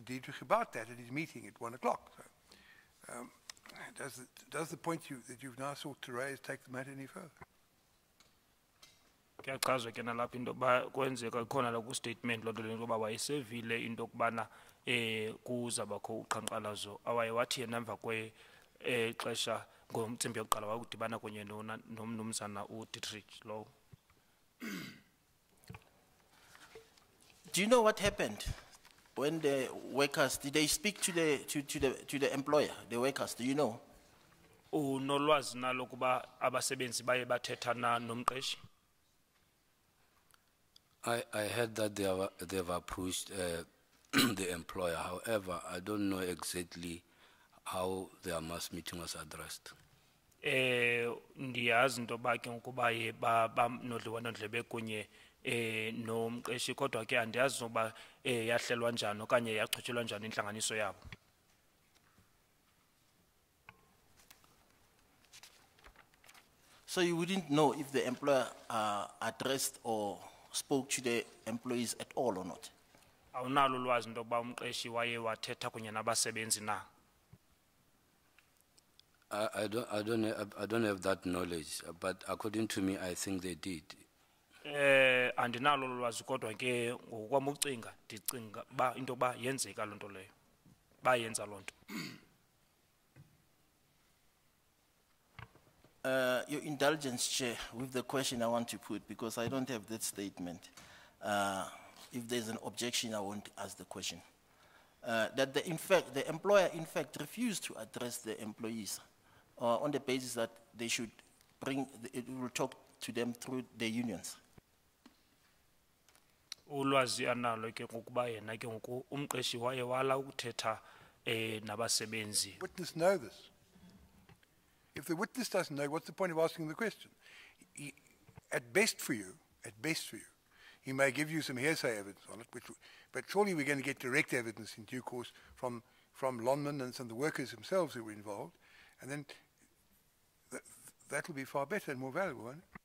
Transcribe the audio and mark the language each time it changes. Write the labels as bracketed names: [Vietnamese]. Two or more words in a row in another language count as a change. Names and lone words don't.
[English] Dietrich about that at his meeting at 1 o'clock. So, does the point that you've now sought to raise take the matter any further? [Xhosa] Kuyachazwa ke nalapha into yokuba kwenzeka khona la ku-statement loo nto le yokuba wayesevile into yokubana kuzabakho uqhankqalazo awaye wathi yena emva kwexesha ngomcimbi yokuqala wakudibana kunye nomnumzana uDietrich lowo. [English] Do you know what happened when the workers, did they speak to the employer, the workers, do you know? [Xhosa] Unolwazi na lokuba abasebenzi baye bathetha na nomqeshi? [English] I heard that they've approached the employer. However, I don't know exactly how their mass meeting was addressed. [Xhosa] Ndiyazi into yoba ke ngokuba ye banodliwano ndlebe kunye nomqeshi kodwa ke andiyazi nokuba yahlelwa njani okanye yachotshelwa njani intlanganiso yabo. [English] So you wouldn't know if the employer addressed or spoke to the employees at all or not? [Xhosa] Awunalo ulwazi into yokuba umqeshi waye wathetha kunye nabasebenzi na? [English] I don't have that knowledge, but according to me, I think they did. [Xhosa] Andinalo ulwazi kodwa ke ngokwami ucinga ndicinga ba into yokuba yenzeka loo nto leyo. Bayenza loo nto. [English] Your indulgence, Chair, with the question I want to put, because I don't have that statement. if there's an objection, I won't ask the question. That the employer in fact refused to address the employees on the basis that they should it will talk to them through the unions. [Xhosa] Ulwazi analo ke ngokuba yena ke ngoku umqeshi waye wala ukuthetha nabasebenzi. [English] Witness know this. If the witness doesn't know, what's the point of asking the question? At best for you, he may give you some hearsay evidence on it, but surely we're going to get direct evidence in due course from Lonman and some of the workers themselves who were involved, and then that will be far better and more valuable, won't it?